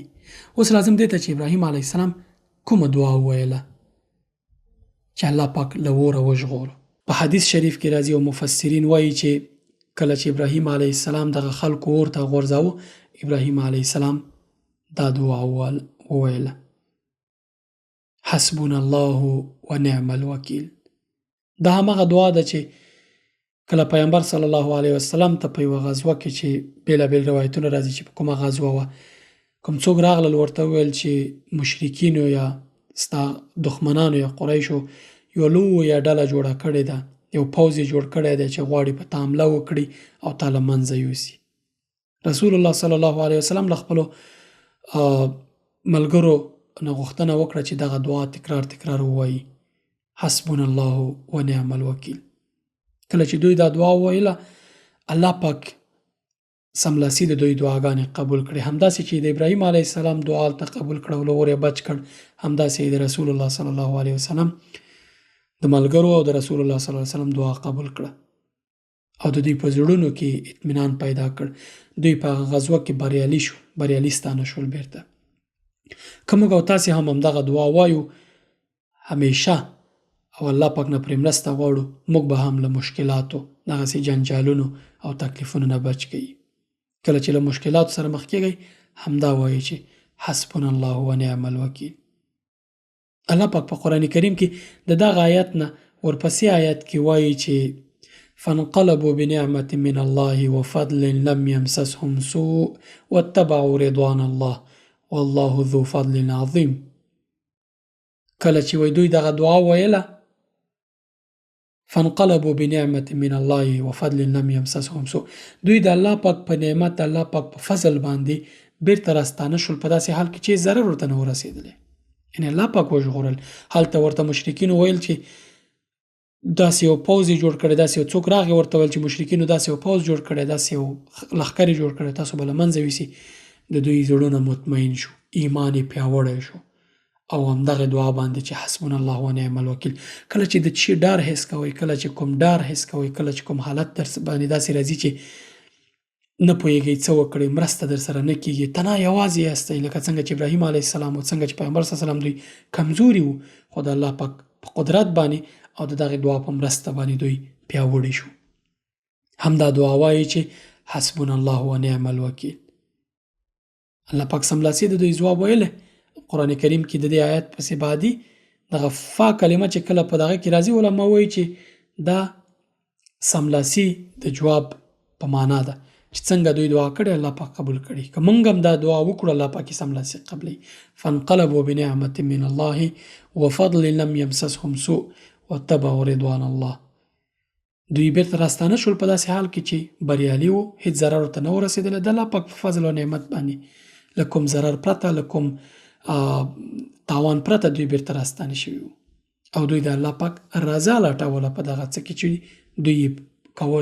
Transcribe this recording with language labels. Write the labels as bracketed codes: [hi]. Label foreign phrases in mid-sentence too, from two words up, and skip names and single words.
[ps] اوس لازم دی ته چې ابراهیم [ar] علیه السلام [ps] کومه دعا وویله چې الله پاک له اوره وژغوره. په حدیث شریف کې راځي او مفسرین وایي چې کله چې ابراهیم [ar] علیه السلام [ps] دغه خلکو اور ته غورځاوه ابراهیم [ar] علیه السلام [ps] دا دعا وویله [ar] حسبنا الله ونعم الوکیل. [ps] دا همغه دعا ده چې کله پیغمبر [ar] صلی الله علیه وسلم [ps] ته په یوه غزوه کې چې بېلابېل روایتونه راځي چې په کومه غزوه وه کوم څوک راغلل ورته وویل چې مشرکینو یا ستا دښمنانو یا قریشو یوه لویه ډله جوړه کړې ده یو پوځ یې جوړ کړی دی چې غواړي په تا حمله وکړي او تا له منځه یوسي. رسول الله [ar] صلی الله علیه وسلم [ps] له خپلو ملګرو نه غوښتنه وکړه چې دغه دعا تکرار ووایي [ar] حسبنا الله ونعم الوکیل. [ps] کله چې دوی دا دعا وویله الله پاک سملاسي د دوی دعاګانې قبول کړې. همداسې چې د ابراهیم [ar] علیه السلام [ps] دعا هلته قبول کړه او له اور یې بچ کړ همداسې د رسول الله [ar] صلی الله علیه وسلم [ps] د ملګرو او د رسول الله [ar] صلی الله علیه وسلم [ps] دعا قبول کړه او د دوی په زړونو کې اطمینان پیدا کړ. دوی په غزوه کې بریالي ستانه شول. بیرته که موږ او تاسې هم همدغه دعا وایو همیشه او الله پاک نه پرې مرسته غواړو موږ به هم له مشکلاتو دغسې جنجالونو او تکلیفونو نه بچ کړي. کله چې له مشکلاتو سره مخ کېږئ همدا وایي چې [ar] حسبنا الله ونعم الوکیل. [ps] الله پاک په قرآن کریم کې د دغه آیت نه ورپسې آیت کې وایي چې [ar] فانقلبوا بنعمة من الله وفضل لم يمسسهم سوء واتبعوا رضوان الله والله ذو فضل عظیم. [ps] کله چې وای دوی دغه دعا ویله [ar] فانقلبوا بنعمة من الله وفضل لم يمسسهم سوء [ps] دوی د الله پاک په نعمت د الله پاک په فضل باندې بیرته راستانه شول په داسې حال کې چې ضرر ورته نه ورسېدلی. یعنې الله پاک وژغورل. هلته ورته مشرکینو ویل چې داسې یو پوځ یې جوړ کړی داسې یو څوک راغی ورته ویل چې مشرکینو داسې یو پوځ جوړ کړی داسې یو لښکر یې جوړ کړی تاسو به له منځه یوسي. د دوی زړونه مطمئن شو ایمان یې پیاوړی شو او همدغه دعا باندې چې [ar] حسبنا الله ونعم الوکیل. [ps] کله چې د چی ډار حس کوئ کله چې کوم ډار حس کوئ کله چې کوم حالت در باندې داسې راځي چې نه پوهېږئ څه وکړئ مرسته در سره نه کېږي تنها یوازې یاستئ لکه څنګه چې ابراهیم [ar] علیه السلام [ps] او څنګه چې پیغمبر [ar] صلی الله علیه وسلم [ps] دوی کمزوري وو خو د الله پاک په قدرت باندې او د دغه دعا په مرسته باندې دوی پیاوړي شو. همدا دعا وایي چې [ar] حسبنا الله ونعم الوکیل. [ps] الله پاک سملاسي د دوی ځواب ویلی. قرآن کریم کې د دې آیت پسې بعدي دغه فا کلمه چې کله په دغه کې راځي علما وایي چې دا سملاسي د جواب په معنا ده چې څنګه دوی دعا کړې الله پاک قبول کړي. که موږ هم دا دعا وکړو الله پاک سملاسي قبلي. [ar] فانقلبوا بنعمة من الله وفضل لم يمسسهم سوء واتبعوا رضوان الله. [ps] دوی بیرته راستانه شول په داسې حال کې چې بریالي وو هیڅ ضرر ورته نه ورسېدلی د الله پاک په فضل او نعمت باندې له کوم ضرر پرته له کوم تاوان پرته دوی بیرته راستانه شوي وو او دوی د الله پاک رضا لټوله په دغه څه کې چې دوی کول.